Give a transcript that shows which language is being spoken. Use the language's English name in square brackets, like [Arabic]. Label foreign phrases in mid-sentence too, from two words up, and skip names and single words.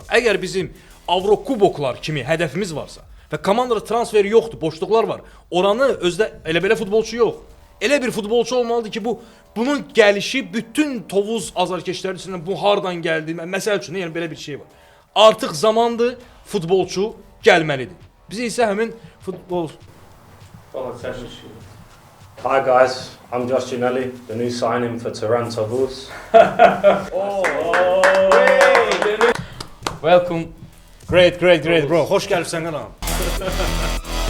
[Azerbaijani] Əgər bizim Avrokuboklar kimi hədəfimiz varsa və komandada transfer yoxdur, boşluqlar var, oranı özdə elə-belə futbolçu yox. Elə bir futbolçu olmalıdır ki, bunun gəlişi bütün Tovuz azarkeşləri üçün bu hardan gəldi? Məsəl üçün, yəni belə bir şey var. Artıq zamandır futbolçu gəlməlidir. Bizə isə həmin futbol... [English] Hi guys, I'm Josh Ginelli, the new signing for Tehran Tovuz. Welcome. Great bro. [Azerbaijani] Hoş gəlibsən qanam.